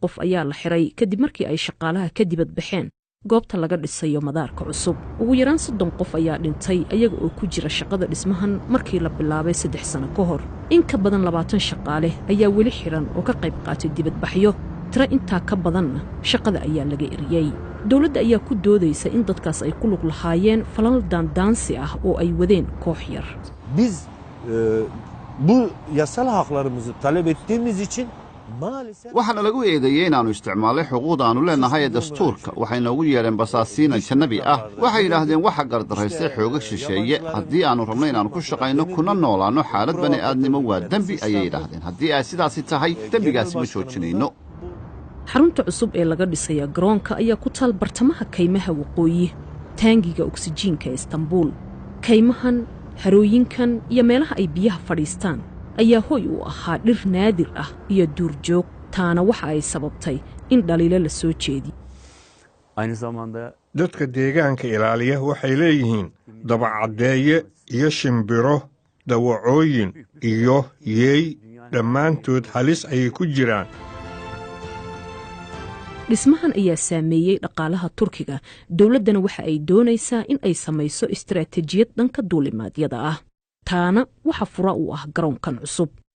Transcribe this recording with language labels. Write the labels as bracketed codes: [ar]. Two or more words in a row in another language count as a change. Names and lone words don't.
[so] qof ayaa la xiray kadib markii ay shaqaalaha ka dibad baxeen goobta laga dhisayo madaarka cusub ugu yaraan 30 qof ayaa dhintay ayaga oo ku jira shaqada dhismahan markii la bilaabay 3 sano ka hor in ka badan 20 shaqaale ayaa weli xiran oo ka qayb qaatay dibad baxyo tira intaa ka badanna shaqada ayaa laga eriyay dawladda ayaa ku doodaysa in dadkaas ay ku lug lahaayeen falal daandaansi ah oo ay wadeen koox yar [tr] biz bu yasal haklarımızı talep ettiğimiz için maalesef [so] waxaana lagu eedeeyay inaanu isticmaalay xuquuqda aanu leenahay ee dastuurka waxayna ugu yeereen basaasiin ajnabi ah waxay yidhaahdeen waxa gardaraystay xooga shisheeye haddii aanu rabno inaanu ku shaqayno kuna noolaano xaalad bani'aadnimo waa dembi ayay yidhaahdeen haddii ay sidaasi tahay dembigaasi ma joojinayno xarunta cusub ee laga dhisaya garoonka ayaa ku taal bartamaha kaymaha waqooyi taangiga oksijiinka ee Istanbul kaymahan harooyinkan iyo meelaha ay biyaha fadhiistaan ayaa hoy u ahaa dhir naadir ah iyo duurjoog taana waxa ay sababtay in dhaliilo la soo jeedi [tr] aynı zamanda [so] dadka deegaanka ilaaliya waxay leeyihiin dabacadeeye iyo shimbiro dawacooyin iyo yeey dhammaantood halis ayay ku jiraan dhismahan ayaa saameeyay dhaqaalaha Turkiga dawladdana waxa ay doonaysaa in ay samayso istiraatiijiyad dhanka duulimaadyada ah taana waxa fura u ah garoonkan cusub